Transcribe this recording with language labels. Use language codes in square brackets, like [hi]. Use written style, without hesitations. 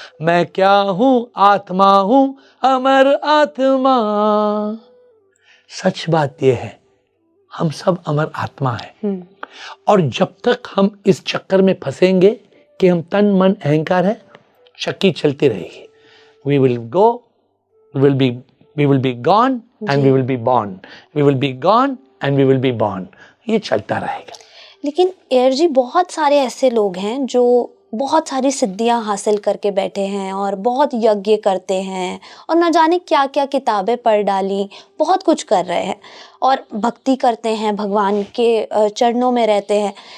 [hi] मैं क्या हूं? आत्मा हूं, अमर आत्मा। सच बात यह है, हम सब अमर आत्मा है। और जब तक हम इस चक्कर में फंसेंगे कि हम तन मन अहंकार है, चक्की चलती रहेगी। [en] We will go, we will be gone and we will be born. We will be gone and we will be born. [hi] ये चलता रहेगा। लेकिन एयर जी, बहुत सारे ऐसे लोग हैं जो बहुत सारी सिद्धियां हासिल करके बैठे हैं और बहुत यज्ञ करते हैं और न जाने क्या क्या किताबें पढ़ डाली, बहुत कुछ कर रहे हैं और भक्ति करते हैं, भगवान के चरणों में रहते हैं।